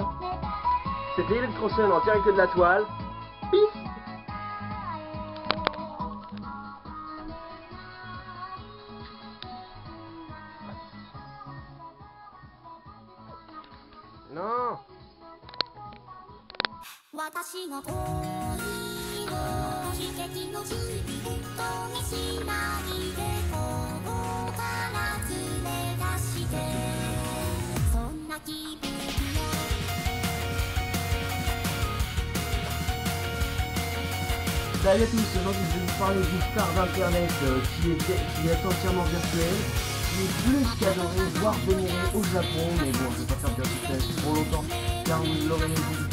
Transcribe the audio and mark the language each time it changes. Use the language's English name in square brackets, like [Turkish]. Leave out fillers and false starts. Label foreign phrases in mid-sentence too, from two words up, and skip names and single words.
[French] C'était Electrosun en direct de la toile. Peace. Non. [Japanese] 私の恋の悲劇の日々とねしないでここから連れ出してそんな気分よ [French] Salut à tous, aujourd'hui je vais vous parler d'une star d'internet qui est entièrement virtuelle, qui est plus qu'adorée, voire vénérée au Japon, mais bon je vais pas faire de suspense trop longtemps car vous l'aurez vu.